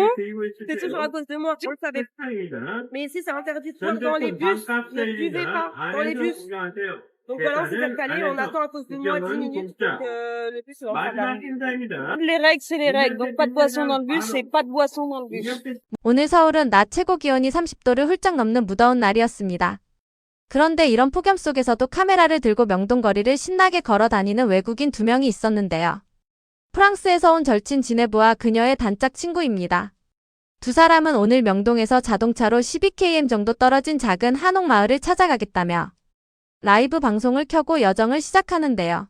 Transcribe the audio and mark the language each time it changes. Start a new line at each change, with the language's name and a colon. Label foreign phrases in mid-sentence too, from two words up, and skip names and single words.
French: C'est toujours à cause de moi, on le savait. Mais ici, c'est interdit de boire dans les bus. Ne buvez pas dans les bus. Donc voilà, on s'est fait recaler. On attend à cause de moi 10 minutes pour que le bus soit en Les règles, c'est les règles. Donc pas de boisson dans le bus et pas de boisson dans le bus.
Korean: 오늘 서울은 낮 최고 기온이 30도를 훌쩍 넘는 무더운 날이었습니다. 그런데 이런 폭염 속에서도 카메라를 들고 명동거리를 신나게 걸어 다니는 외국인 2명이 있었는데요. 프랑스에서 온 절친 지네브와 그녀의 단짝 친구입니다. 두 사람은 오늘 명동에서 자동차로 12km 정도 떨어진 작은 한옥 마을을 찾아가겠다며 라이브 방송을 켜고 여정을 시작하는데요.